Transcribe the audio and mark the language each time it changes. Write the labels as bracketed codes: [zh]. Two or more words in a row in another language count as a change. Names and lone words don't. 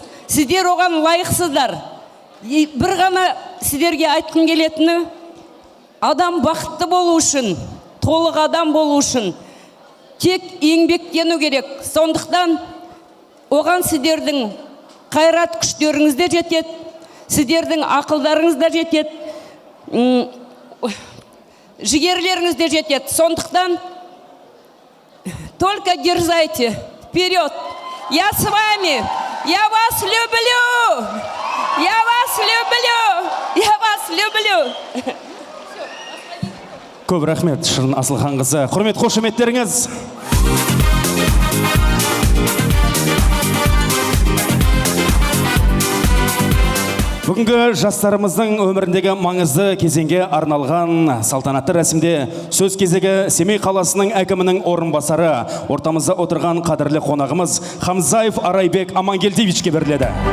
[kk] Сіздер оған лайықсыздар. Бір ғана сіздерге айтқым келетіні, адам бақытты болу үшін, толық адам болу үшін тек еңбектену керек. Сондықтан оған сіздердің қайрат күштеріңіз де жетеді, сіздердің ақылдарыңыз да жетеді. жігерлеріңіз де жетеді. [ru] Сондықтан только дерзайте. Вперед! Я с вами! Я вас люблю! Я вас люблю! Я вас люблю! [kk] Көп рахмет Шырын Асылханқызы. Құрмет қошеметтеріңіз. Бүгінгі жастарымыздың өміріндегі маңызды кезеңге арналған салтанатты рәсімде сөз кезегі Семей қаласының әкімінің орынбасары, ортамызда отырған қадірлі қонағымыз Хамзаев Арайбек Амангелдиевичке беріледі.